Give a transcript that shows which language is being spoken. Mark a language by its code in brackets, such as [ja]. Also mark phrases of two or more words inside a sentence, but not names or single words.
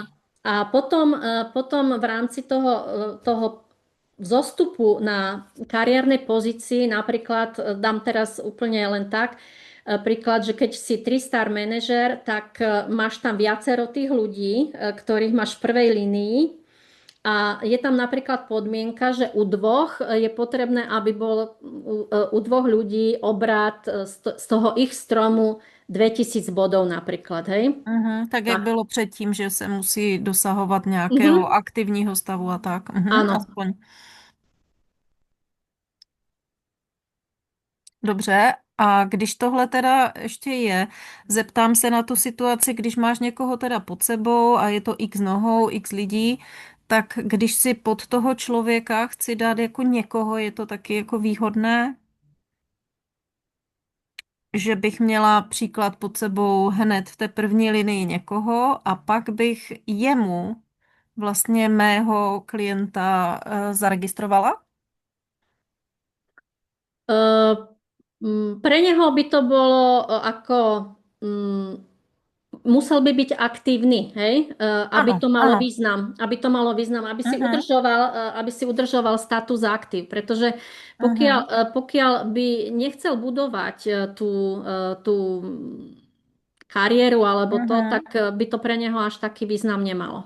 [sk] A potom v rámci toho vzostupu na kariérnej pozícii, napríklad dám teraz úplne len tak, príklad, že keď si 3-star manažer, tak máš tam viacero tých ľudí, ktorých máš v prvej línii a je tam napríklad podmienka, že u dvoch je potrebné, aby bol u 2 ľudí obrat z toho ich stromu 2000 bodov napríklad, hej? [cs] Tak jak bylo předtím, že se musí dosahovat nějakého aktivního stavu a tak. Ano. Aspoň. Dobře, a když tohle teda ještě je, zeptám se na tu situaci, když máš někoho teda pod sebou a je to x nohou, x lidí, tak když si pod toho člověka chci dát jako někoho, je to taky jako výhodné? Že bych měla příklad pod sebou hned v té první linii někoho a pak bych jemu vlastně mého klienta zaregistrovala? [sk] Pre neho by to bolo ako... musel by byť aktívny, hej? Aby to malo význam, aby si udržoval status aktív, pretože pokiaľ by nechcel budovať tú kariéru alebo to, tak by to pre neho až taký význam nemalo.